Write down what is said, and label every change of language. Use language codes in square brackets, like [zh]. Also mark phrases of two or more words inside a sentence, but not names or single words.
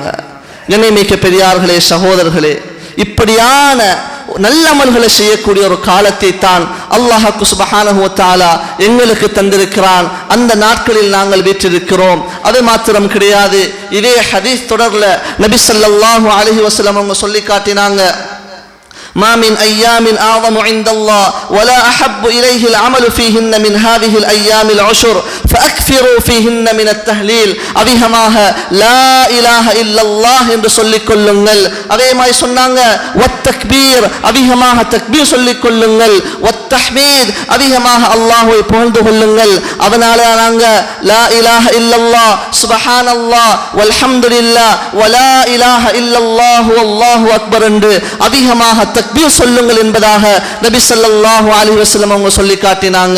[ta] கண்ணியமிக்க பெரியார்களே, சகோதரர்களே, இப்படியான நல்ல அமல்களை செய்யக்கூடிய ஒரு காலத்தை தான் அல்லாஹ் [ar] سبحانه وتعالى [ta] எங்களுக்கு தந்திருக்கிறான். அந்த நாட்களில் நாங்கள் வீற்றிருக்கிறோம். அது மாத்திரம் கிடையாது, இதே ஹதீஸ் தொடர்ல நபி [ar] صلى الله عليه وسلم [ta] அவங்க சொல்லி காட்டினாங்க, [ar] ما من أيام أعظم عند الله ولا أحب إليه العمل فيهن من هذه الأيام العشر فأكثروا فيهن من التهليل, [ta] அதிகமாக [ar] لا إله إلا الله [ta] என்று சொல்லிக் கொள்ளுங்கள். அதே மாதிரி சொன்னாங்க வத்தக்பீர், அதிகமாக தக்பீர் சொல்லிக் கொள்ளுங்கள். வத்தஹ்மீத், அதிகமாக அல்லாஹ்வை புகழ்ந்து கொள்ளுங்கள். அதனால நாங்க [ar] لا إله إلا الله سبحان الله والحمد لله ولا إله إلا الله والله أكبر [ta] என்று அதிகமாக தக்பீர் சொல்லுங்கள் என்பதாக நபி [ar] صلى الله عليه وسلم [ta] அவங்க சொல்லி காட்டினாங்க.